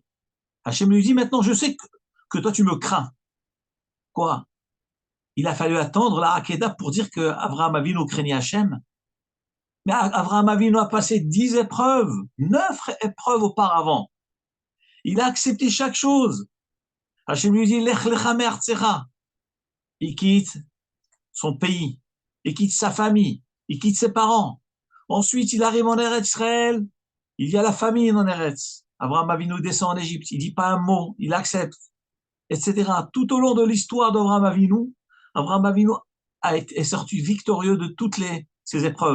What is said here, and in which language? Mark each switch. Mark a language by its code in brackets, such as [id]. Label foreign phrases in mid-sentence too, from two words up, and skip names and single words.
[fr] Hachem lui dit, maintenant je sais que toi tu me crains. Quoi? Il a fallu attendre la Hakeda pour dire que Avraham Avinu craignait Hachem. Mais Avraham Avinu a passé 10 épreuves, 9 épreuves auparavant. Il a accepté chaque chose. Hachem lui dit, [he] לך לך מארצך. [fr] Il quitte son pays, il quitte sa famille, il quitte ses parents. Ensuite, il arrive en Eretz Israël, il y a la famine en Eretz. Avraham Avinu descend en Égypte, il dit pas un mot, il accepte, etc. Tout au long de l'histoire d'Avraham Avinu est sorti victorieux de toutes ces épreuves.